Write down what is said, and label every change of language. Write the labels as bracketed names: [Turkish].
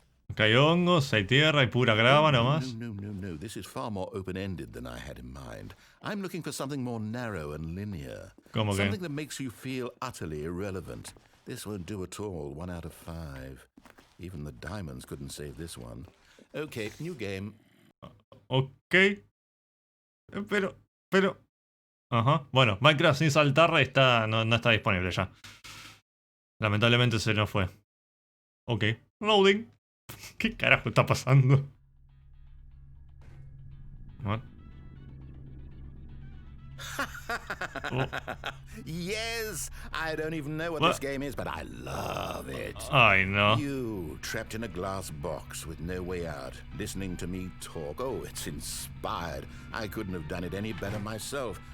[Spanish] Acá hay hongos, hay tierra, hay pura grava nomás. No. [English] This is far more open-ended than I had in mind. I'm looking for something more narrow and linear. [Spanish] ¿Cómo que? [English] Something that makes you feel utterly irrelevant. This won't do at all. 1 out of 5. Even the diamonds couldn't save this one. Okay, new game. [Spanish] Ok. Pero... Ajá. Bueno, Minecraft sin saltar no está disponible ya. Lamentablemente se nos fue. Ok. Loading. ¿Qué carajo está pasando? What? [English] Oh. Yes, I don't even know what What? this game is, but I love it. [Spanish] Ay, no. [English] You, trapped in a glass box with no way out, listening to me talk. Oh, it's inspired. I couldn't have done it any better myself.